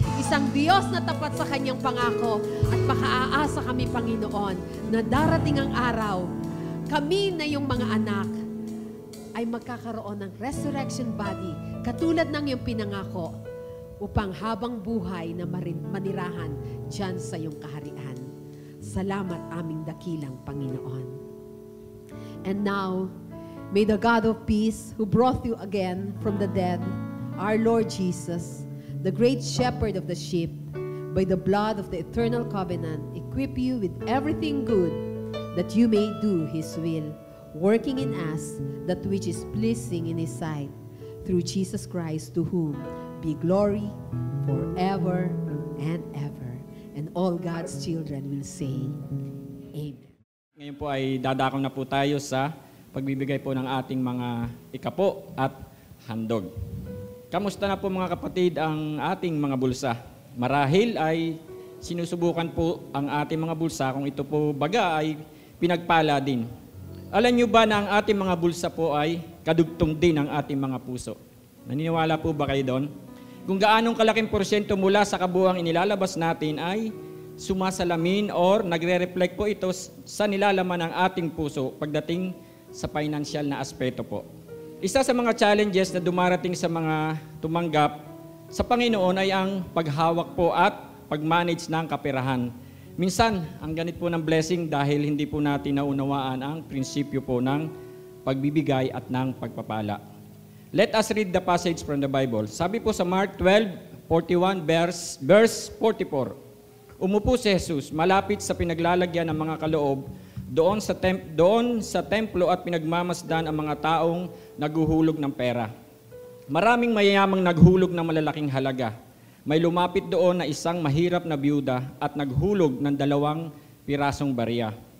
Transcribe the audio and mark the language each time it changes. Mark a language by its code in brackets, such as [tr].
[tl] Isang Diyos na tapat sa kanyang pangako at makaaasa kami, Panginoon, na darating ang araw, kami na yung mga anak ay magkakaroon ng resurrection body katulad ng iyong pinangako upang habang buhay na manirahan dyan sa iyong kaharian. Salamat aming dakilang Panginoon. [en] And now, may the God of peace who brought you again from the dead, our Lord Jesus, the great shepherd of the sheep, by the blood of the eternal covenant, equip you with everything good that you may do His will, working in us that which is pleasing in His sight, through Jesus Christ, to whom be glory forever and ever. And all God's children will say, Amen. [tl] Ngayon po ay dadako na po tayo sa pagbibigay po ng ating mga ikapo at handog. Kamusta na po mga kapatid ang ating mga bulsa? Marahil ay sinusubukan po ang ating mga bulsa kung ito po baga ay pinagpala din. Alam nyo ba na ang ating mga bulsa po ay kadugtong din ng ating mga puso? Naniniwala po ba kayo doon? Kung gaanong kalaking porsyento mula sa kabuuang inilalabas natin ay sumasalamin or nagre-reflect po ito sa nilalaman ng ating puso pagdating sa financial na aspeto po. Isa sa mga challenges na dumarating sa mga tumanggap sa Panginoon ay ang paghawak po at pag-manage ng kaperahan. Minsan, ang ganit po ng blessing dahil hindi po natin naunawaan ang prinsipyo po ng pagbibigay at ng pagpapala. [en] Let us read the passage from the Bible. [tl] Sabi po sa Mark 12:41 verse 44. Umupo si Jesus malapit sa pinaglalagyan ng mga kaloob doon sa templo at pinagmamasdan ang mga taong naghuhulog ng pera. Maraming mayayamang naghulog ng malalaking halaga. May lumapit doon na isang mahirap na byuda at naghulog ng 2 pirasong barya.